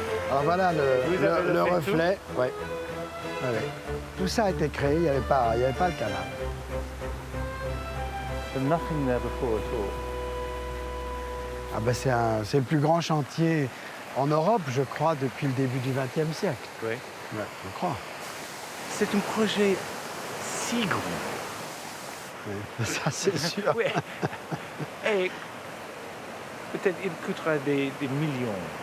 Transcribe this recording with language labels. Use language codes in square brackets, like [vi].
[fr] Alors voilà le reflet. Ouais. Ouais. Tout ça a été créé, il n'y avait pas le canal. [en] So nothing there before at all. [fr] Ah ben c'est le plus grand chantier en Europe, je crois, depuis le début du XXe siècle. Oui. Ouais, je crois. C'est un projet si grand. Oui, ça c'est sûr. Oui. Et peut-être il coûtera des millions.